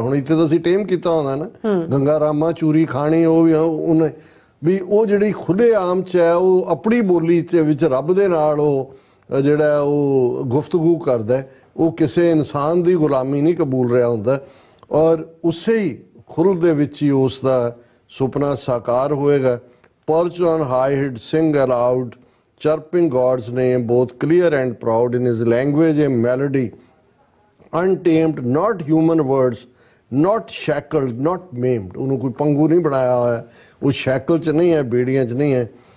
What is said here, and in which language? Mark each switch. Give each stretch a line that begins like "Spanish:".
Punjabi: ਹੁਣ ਇੱਥੇ ਤਾਂ ਅਸੀਂ ਟੇਮ ਕੀਤਾ ਹੁੰਦਾ ਨਾ, ਗੰਗਾ ਰਾਮਾ ਚੂਰੀ ਖਾਣੀ, ਉਹ ਵੀ ਉਹਨੇ ਵੀ ਉਹ ਜਿਹੜੀ ਖੁੱਲ੍ਹੇ ਆਮ 'ਚ ਹੈ ਉਹ ਆਪਣੀ ਬੋਲੀ ਦੇ ਵਿੱਚ ਰੱਬ ਦੇ ਨਾਲ ਉਹ ਜਿਹੜਾ ਉਹ ਗੁਫ਼ਤਗੂ ਕਰਦਾ, ਉਹ ਕਿਸੇ ਇਨਸਾਨ ਦੀ ਗੁਲਾਮੀ ਨਹੀਂ ਕਬੂਲ ਰਿਹਾ ਹੁੰਦਾ। ਔਰ ਉਸੇ ਹੀ ਖੁੱਲ੍ਹ ਦੇ ਵਿੱਚ ਹੀ ਉਸ ਦਾ ਸੁਪਨਾ ਸਾਕਾਰ ਹੋਏਗਾ।
English: Perched on high he'd sing aloud, chirping God's name, both clear and proud, in his language a melody untamed, not human words, not shackled, not maimed।
Punjabi: ਉਹਨੂੰ ਕੋਈ ਪੰਗੂ ਨਹੀਂ ਬਣਾਇਆ ਹੋਇਆ, ਉਹ ਸ਼ੈਕਲ 'ਚ ਨਹੀਂ ਹੈ, ਬੇੜੀਆਂ 'ਚ ਨਹੀਂ ਹੈ।